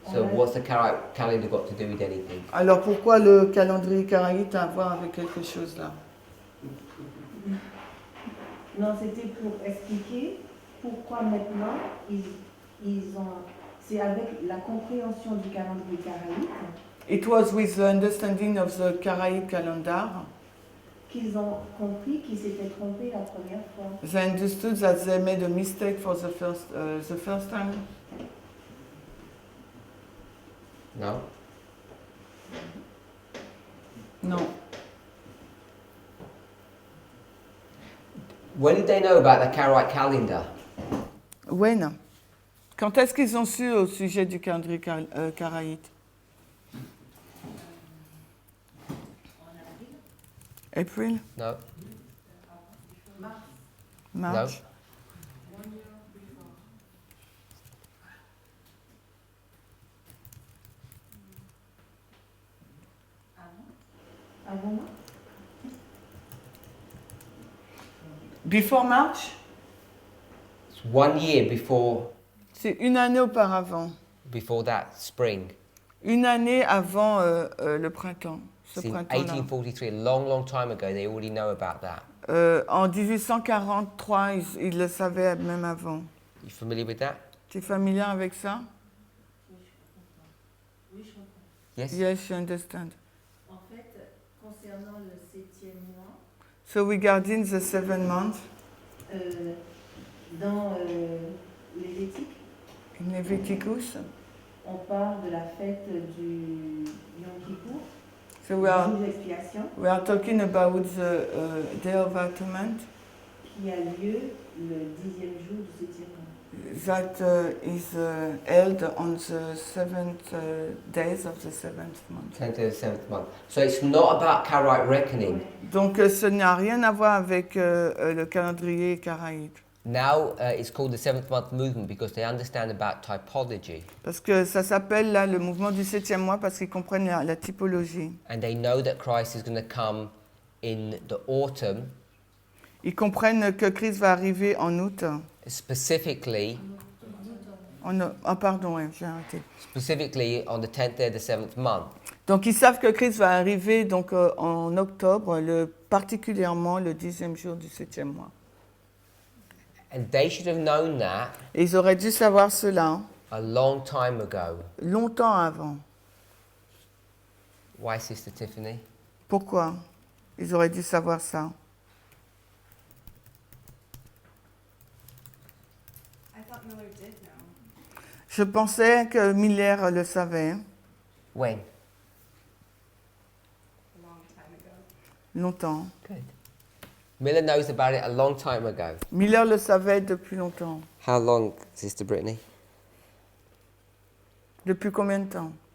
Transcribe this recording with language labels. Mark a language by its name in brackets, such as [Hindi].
[English] So what's the Karaite calendar got to do with anything? [French] Alors pourquoi le calendrier karaïte a à voir avec quelque chose là? Non, c'était pour expliquer pourquoi maintenant ils ont... C'est avec la compréhension du calendrier karaïte [English] It was with the understanding of the Karaite calendar. [French] qu'ils ont compris qu'ils s'étaient trompés la première fois. [English] They understood that they made a mistake for the first time. No? [French] Non. [English] When did they know about the Karaite calendar? When? [French] Quand est-ce qu'ils ont su au sujet du calendrier karaïte? [English] April? No? March? [French] Avant moi? [English] Before March? It's 1 year before [French] C'est une année auparavant. [English] that spring. [French] Une année avant le printemps. Ce [English] It's in [French] printemps-là. [English] 1843, a long, long time ago. They already know about that. [French] En 1843, ils le savaient même avant. [English] You familiar with that? [French] Tu es familier avec ça? Oui, je comprends. [English] Yes? Yes, you understand. [French] En fait, concernant le 7e mois, [English] So regarding the 7th month, [French] dans Lévitique, [English] in Leviticus, [French] on parle de la fête du Yom Kippour, [English] so [French] le jour d'expiation, [English] we are talking about the Day of Atonement [French] qui a lieu le 10e jour du 7e mois. [English] that is held on the 7th days of the 7th month. 10th to the 7th month. So it's not about Karaite reckoning. [French] Donc ce n'a rien à voir avec le calendrier karaïte. [English] Now it's called the 7th month movement because they understand about typology [French] Parce que ça s'appelle là le mouvement du 7e mois parce qu'ils comprennent la typologie. [English] and they know that Christ is going to come in the autumn, [French] Ils comprennent que Christ va arriver en août. [English] specifically [French] Pardon, ouais, j'ai arrêté. [English] on the 10th day of the 7th month. [French] Donc ils savent que Christ va arriver donc, en octobre, particulièrement le 10e jour du 7e mois. [English] And they should have known that [French] Et ils auraient dû savoir cela [English] a long time ago. [French] longtemps avant. [English] Why, Sister Tiffany? [French] Pourquoi? Ils auraient dû savoir ça. [English] I thought Miller did know. [French] Je pensais que Miller le savait [English] When? A long time ago. [French] longtemps. [English] Good. Miller knows about it a long time ago. [French] Miller le savait depuis longtemps. [English] How long, Sister Brittany? [French] Depuis combien de temps?